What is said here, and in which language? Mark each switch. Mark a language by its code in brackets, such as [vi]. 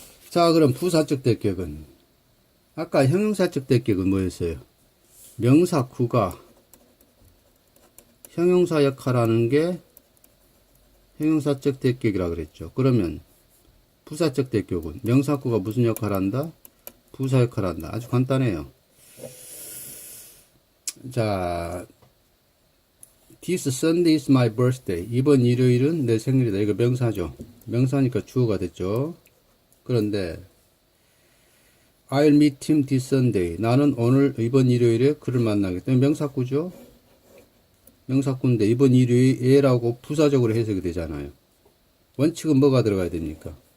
[ko] 자, 그럼 부사적 대격은, 아까 형용사적 대격은 뭐였어요? 명사구가 형용사 역할하는 게 형용사적 대격이라 그랬죠. 그러면 부사적 대격은 명사구가 무슨 역할을 한다? 부사 역할을 한다. 아주 간단해요. [en] 자, This Sunday is my birthday. [ko] 이번 일요일은 내 생일이다. 이거 명사죠. 명사니까 주어가 됐죠. 그런데 [en] I'll meet him this Sunday. [ko] 나는 이번 일요일에 그를 만나겠다. 명사구죠. 명사구인데 이번 일요일에라고 부사적으로 해석이 되잖아요. 원칙은 뭐가 들어가야 됩니까?